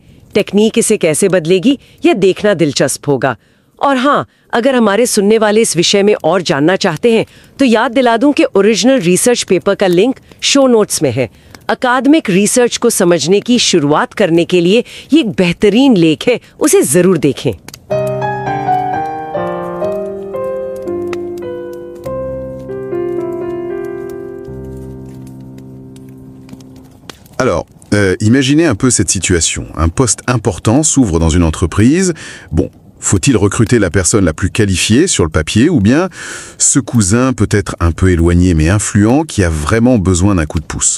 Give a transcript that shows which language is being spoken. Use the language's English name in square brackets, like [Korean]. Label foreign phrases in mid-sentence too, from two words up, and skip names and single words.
[Hindi] टेक्निक इसे कैसे बदलेगी, यह देखना दिलचस्प होगा। और हाँ, अगर हमारे सुनने वाले इस विषय में और जानना चाहते हैं तो याद दिला दूं कि [English] original research paper [Hindi] का लिंक [English] show notes [Hindi] में है। [English] academic research [Hindi] को समझने की शुरुआत करने के लिए ये एक बेहतरीन लेख है, उसे जरूर देखें। [French] Alors, imaginez un peu cette situation. Un poste important s'ouvre dans une entreprise. Bon, faut-il recruter la personne la plus qualifiée sur le papier ou bien ce cousin peut-être un peu éloigné mais influent qui a vraiment besoin d'un coup de pouce?